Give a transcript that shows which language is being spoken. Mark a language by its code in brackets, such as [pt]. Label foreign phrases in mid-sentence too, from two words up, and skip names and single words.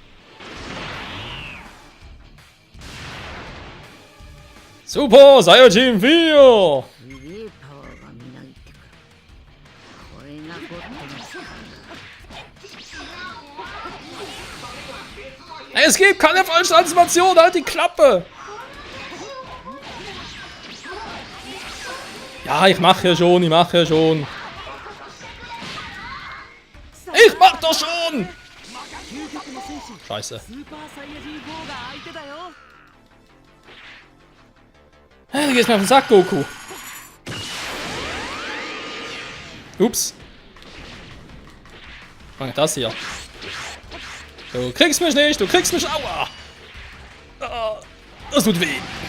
[ja] Super Saiyajin 4! すげえパワーがみなぎってくるこれがゴッドの力だ [de] Es gibt keine falsche Transformation, halt die Klappe! Ja, ich mache ja schon, ich mache ja schon. Ich mach doch schon! [ja] 究極の戦士 [de] Scheiße. [ja] スーパーサイヤ人4が相手だよ [de] Du gehst mir auf den Sack, Goku. Ups. Was das hier? Du kriegst mich nicht, du kriegst mich. Aua! Ah, das tut weh.